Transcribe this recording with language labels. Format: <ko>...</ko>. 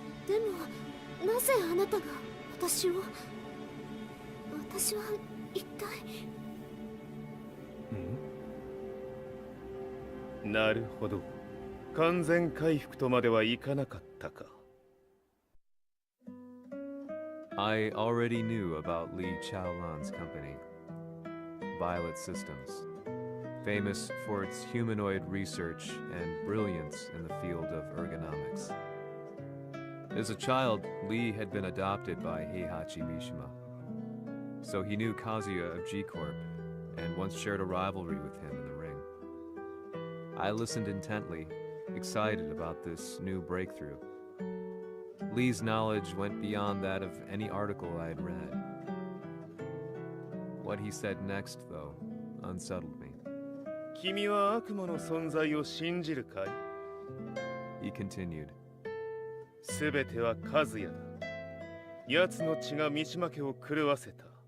<ja>でもなぜあなたが私を。私は一体。なるほど。完全回復とまではいかなかったか。</ja> <en>I already knew about Li Chaolan's company, Violet Systems, famous for its humanoid research and brilliance in the field of ergonomics. As a child, Li had been adopted by Heihachi Mishima, so he knew Kazuya of G-Corp and once shared a rivalry with him in the ring. I listened intently, excited about this new breakthrough. Lee's knowledge went beyond that of any article I had read. What he said next, though, unsettled me.</en> <ja>君は悪魔の存在を信じるかい?</ja> <en>He continued.</en> <ja>すべては和也だ。奴の血が三島家を狂わせた。</ja>